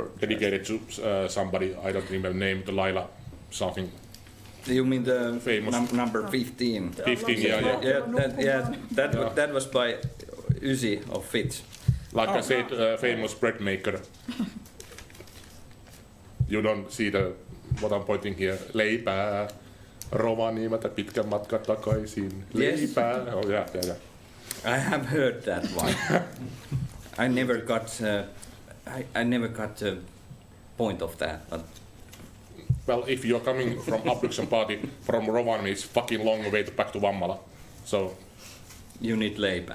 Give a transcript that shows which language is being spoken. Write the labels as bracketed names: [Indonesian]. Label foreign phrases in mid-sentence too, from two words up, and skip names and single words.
[English] Dedicated to somebody I don't remember the name, the Laila something. You mean the Famous. number 15? 15, That was by Ysi of Fitz. Like I said, famous bread maker. You don't see what I'm pointing here. [Finnish] Leipää, Rovaniemeltä pitkän matkan takaisin. Leipää. [English] Yes. Oh, yeah. I have heard that one. I never got the point of that. But Well, if you're coming from Abduction Party from Rovaniemi, it's fucking long way back to Vammala. So, you need leipää.